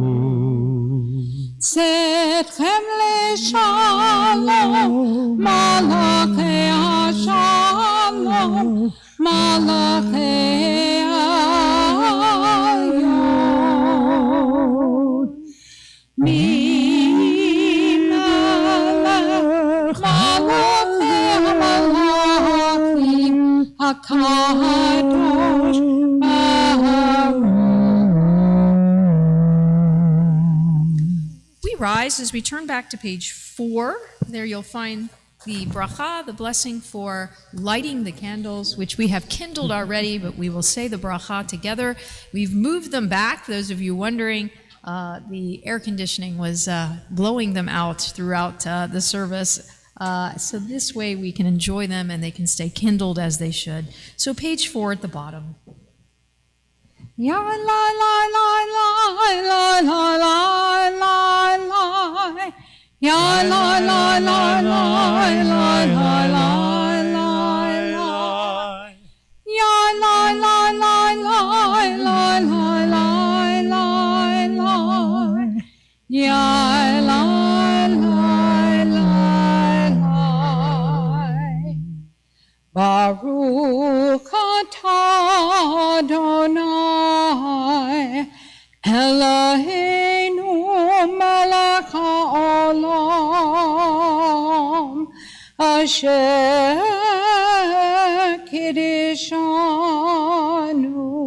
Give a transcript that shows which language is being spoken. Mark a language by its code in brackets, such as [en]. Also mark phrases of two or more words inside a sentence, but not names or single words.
[he] צדכם שלום, מלאכי השלום, מלאכי עליון, מי מלך, מלאכי המלכים, הקדוש ברוך. [en] Rise as we turn back to page 4. There you'll find the bracha, the blessing for lighting the candles, which we have kindled already, but we will say the bracha together. We've moved them back. Those of you wondering, the air conditioning was blowing them out throughout the service. So this way we can enjoy them and they can stay kindled as they should. So page 4 at the bottom. Ya la la la la la la la la la. Ya la la la la la la la la la. Ya la la la la la la la la la. Ya la la la la. [he] ברוך אתה אדוני אלוהינו מלך העולם אשר קידשנו